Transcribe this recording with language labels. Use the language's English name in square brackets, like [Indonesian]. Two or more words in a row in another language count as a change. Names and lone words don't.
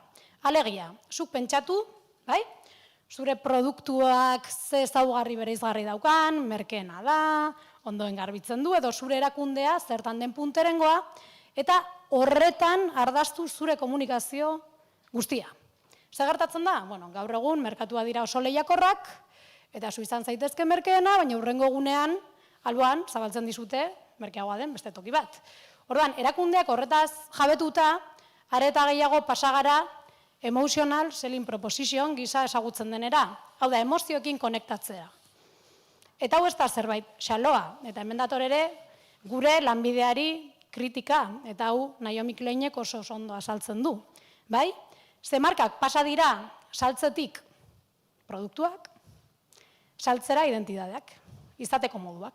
[Basque] Alegia, zuk pentsatu, bai, zure produktuak ze ezaugarri bereizgarri daukan, merkeena da, ondoen garbitzen du, edo zure erakundea zertan den punterengoa, eta horretan ardaztu zure komunikazio guztia. Zer gertatzen da? Gaur egun merkatua dira oso lehiakorrak, eta zu izan zaitezke merkeena, baina hurrengo egunean, alboan, zabaltzen dizute, merkeagoa den beste toki bat. Orduan, erakundeak horretaz jabetuta, areta gehiago pasagara [English] emotional selling proposition [Basque] gisa ezagutzen denera. Hau da, emozioekin konektatzea. Eta hau ez da zerbait xaloa, eta hemen dator ere gure lanbideari kritika, eta hau Naomi Kleinek oso ondo azaltzen du. Bai? Ze markak pasa dira saltzetik produktuak, saltzera identidadeak, izateko moduak.